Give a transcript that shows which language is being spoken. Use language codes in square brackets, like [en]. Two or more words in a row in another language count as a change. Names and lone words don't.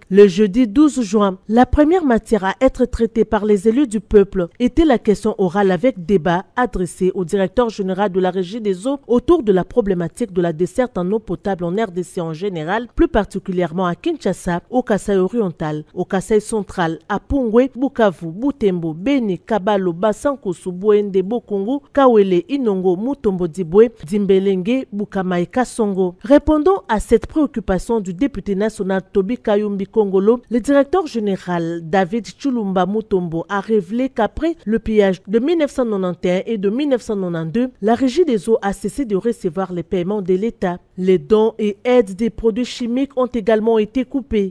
[fr] Le jeudi 12 juin, la première matière à être traitée par les élus du peuple était la question orale avec débat adressé au directeur général de la Régie des eaux autour de la problématique de la desserte en eau potable en RDC en général, plus particulièrement à Kinshasa, au Kasaï oriental, au Kasaï central, à Pungwe, Bukavu, Butembo, Beni, Kabalo, Basankosu, Bwende, Bokongo, Kawele, Inongo, Mutombo Dibwe, Dimbelenge, Bukamae, Kasongo. Répondant à cette préoccupation du député national Tobi Kayumbi Kongolo, le directeur général David Chulumba Mutombo a révélé qu'après le pillage de 1991 et de 1992, la Régie des eaux a cessé de recevoir les paiements de l'État. Les dons et aides des produits chimiques ont également été coupés.